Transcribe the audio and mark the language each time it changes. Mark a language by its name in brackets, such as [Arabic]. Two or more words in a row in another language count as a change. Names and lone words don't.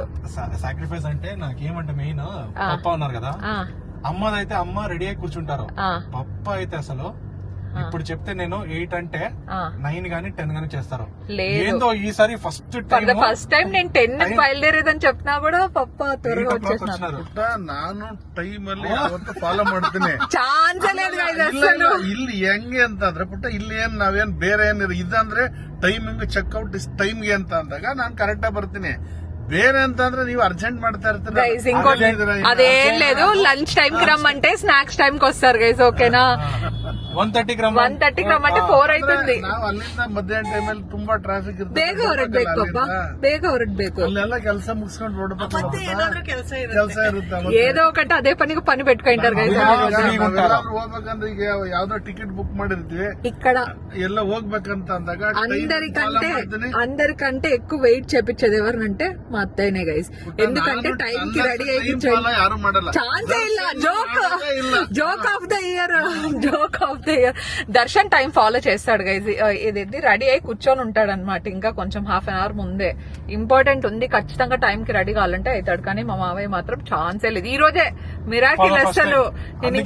[Telugu] సాక్రిఫైస్ అంటే నాకేమంటే మెయిన్ పప్ప ఉన్నారు కదా, అమ్మదైతే అమ్మ రెడీ అయి కూర్చుంటారు. పప్ప అయితే అసలు ఇప్పుడు చెప్తే నేను 8 అంటే 9 గానీ 10 గానీ చేస్తారు. ఏందో ఈసారి ఫస్ట్ టైం నేను 10 బయలుదేరేదని చెప్పినా కూడా పప్ప త్వరగా వచ్చేసినారు. [Kannada] ನಾನು ಟೈಮಲ್ಲಿ ಯಾವತ್ತು ಫಾಲೋ ಮಾಡ್ತೀನಿ, ಚಾನ್ಸ್ ಇಲ್ಲಿ ಹೆಂಗೆ ಅಂತ ಅಂದ್ರೆ ಪುಟ್ಟ ಇಲ್ಲಿ ಏನ್ ನಾವೇನ್ ಬೇರೆ ಏನಿರ ಇದಂದ್ರೆ [English] timing checkout time [Kannada] ಅಂತ ಅಂದಾಗ ನಾನ್ ಕರೆಕ್ಟ್ ಬರ್ತೀನಿ. ಬೇರೆ ಅಂತಂದ್ರೆ ನೀವು ಅರ್ಜೆಂಟ್ ಮಾಡ್ತಾ ಇರ್ತೀರ. [Telugu] అదేం లేదు, [English] lunch time [Telugu] రమ్మంటే [English] snacks time [Telugu] వస్తారు గైస్, ఓకేనా? 1:30కి రమ్మంటే 4 అవుతుంది. [Kannada] ನಾವು ಅಲ್ಲಿಂದ ಮಧ್ಯಾಹ್ನ ಟೈಮಲ್ಲಿ ತುಂಬಾ ಟ್ರಾಫಿಕ್ ಇರುತ್ತೆ, ಬೇಗ ಹೊರಡ್ಬೇಕು ಪಪ್ಪ, ಬೇಗ ಹೊರಡ್ಬೇಕು. ಅಲ್ಲೆಲ್ಲ ಕೆಲಸ ಮುಗಿಸ್ಕೊಂಡು ಕೆಲಸ ಇರುತ್ತೆ. [Telugu] ఏదో ఒకటి అదే పని పెట్టుకుంటారు గైస్. [Kannada] ಹೋಗ್ಬೇಕಂದ್ರೆ ಈಗ ಯಾವ್ದೋ [English] ticket book [Kannada] ಮಾಡಿರ್ತೀವಿ, [Telugu] ఇక్కడ [Kannada] ಎಲ್ಲ ಹೋಗ್ಬೇಕಂತ అందాక [Telugu] అందరికంటే ఎక్కువ వెయిట్ చేపించేది ఎవరినంటే మా అత్తయ్యనే గైస్. ఎందుకంటే టైం కి రెడీ అయ్యి [Kannada] ಯಾರು ಮಾಡಲ್ಲ, [Telugu] ఛాన్సే ಇಲ್ಲ. [English] joke of the year. [Telugu] దర్శన్ [English] time follow [Telugu] చేస్తాడు గైజ్. ఇది రెడీ అయి కూర్చొని ఉంటాడు అనమాట. ఇంకా కొంచెం [English] half an hour [Telugu] ముందే. ఇంపార్టెంట్ ఉంది, ఖచ్చితంగా టైం కి రెడీ కావాలంటే అవుతాడు. కానీ మా మావయ్య మాత్రం ఛాన్సే లేదు. ఈ రోజే మిరాకిల్ అసలు నేను ఇంకా